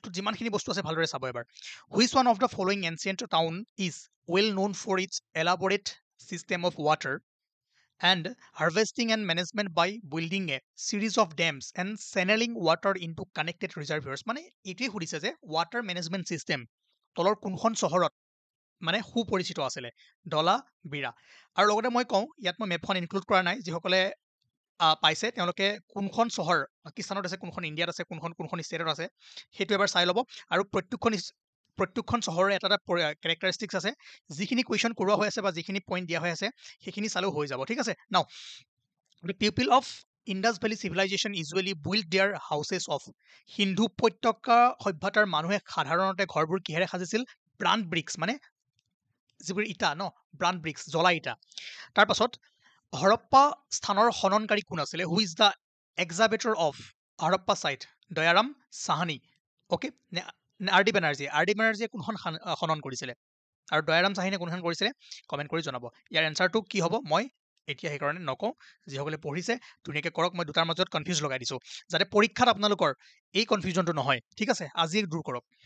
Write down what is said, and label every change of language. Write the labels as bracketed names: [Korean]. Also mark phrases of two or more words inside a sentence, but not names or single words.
[Assamese] বুকটোত যিমানখিনি বস্তু আছে ভালদৰে চাব এবাৰ [English] which one of the following ancient town is well known for its elaborate system of water and harvesting and management by building a series of dams and channeling water into connected reservoirs [Assamese] মানে এইটোৱে সুধিছে যে [English] water management system [Assamese] তলৰ কোনখন চহৰত মানে সুপৰিচিত আছিলে ডলা বিৰা আৰু লগতে মই কওঁ ইয়াত মই মেপখন ইনক্লুড কৰা নাই যিসকলে পাইছে তেওঁলোকে কোনখন চহৰ পাকিস্তানত আছে কোনখন ইণ্ডিয়াত আছে কোনখন ষ্টেটত আছে সেইটো এবাৰ চাই ল'ব আৰু প্ৰত্যেকখন চহৰৰ এটা এটা কেৰেক্টাৰিষ্টিক্স আছে যিখিনি কুৱেশ্যন কৰোৱা হৈ আছে বা যিখিনি পইণ্ট দিয়া হৈ আছে সেইখিনি চালেও হৈ যাব ঠিক আছে [English] now the people of Indus Valley civilization usually build their houses of [Assamese] সিন্ধু উপত্যকা সভ্যতাৰ মানুহে সাধাৰণতে ঘৰবোৰ কিহেৰে সাজিছিল [English] burnt bricks [Assamese] মানে যিবোৰ ইটা ন [English] burnt bricks [Assamese] জ্বলা ইটা তাৰ পাছত হৰপ্পা স্থানৰ খননকাৰী কোন আছিলে [English] who is the excavator of Harappa site [Assamese] দয়াৰাম চাহানী অ'কে আৰ ডি বেনাৰ্জীয়ে কোনখন খনন কৰিছিলে আৰু দয়াৰাম চাহানীয়ে কোনখন কৰিছিলে কমেণ্ট কৰি জনাব ইয়াৰ এনচাৰটো কি হ'ব মই এতিয়া সেইকাৰণে নকওঁ যিসকলে পঢ়িছে ধুনীয়াকৈ কৰক মই দুটাৰ মাজত কনফিউজ লগাই দিছোঁ যাতে পৰীক্ষাত আপোনালোকৰ এই কনফিউজনটো নহয় ঠিক আছে আজি দূৰ কৰক